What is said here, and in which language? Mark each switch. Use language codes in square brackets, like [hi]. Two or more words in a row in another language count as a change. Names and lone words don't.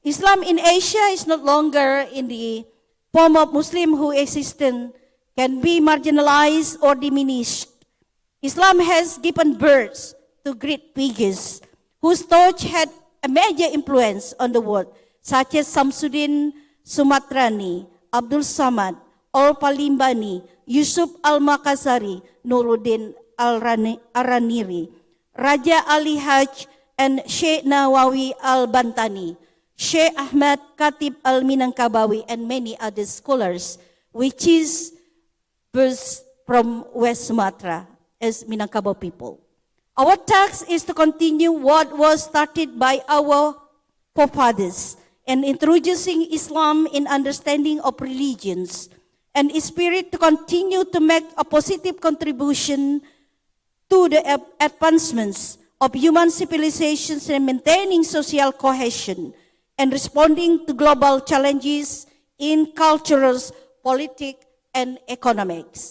[en] Islam in Asia is no longer in the form of Muslim who existence can be marginalized or diminished. Islam has given birth to great figures whose torch had a major influence on the world, such as Samsuddin Sumatrani, Abdul Samad, Al-Palimbani, Yusuf Al-Makassari, Nuruddin Al-Raniri, Raja Ali Haj, and Sheikh Nawawi Al-Bantani, Sheikh Ahmad Khatib Al-Minangkabawi, and many other scholars, which is birth from West Sumatra as Minangkabau people. Our task is to continue what was started by our forefathers and introducing Islam in understanding of religions and spirit to continue to make a positive contribution to the advancements of human civilizations and maintaining social cohesion and responding to global challenges in cultural, politics, and economics.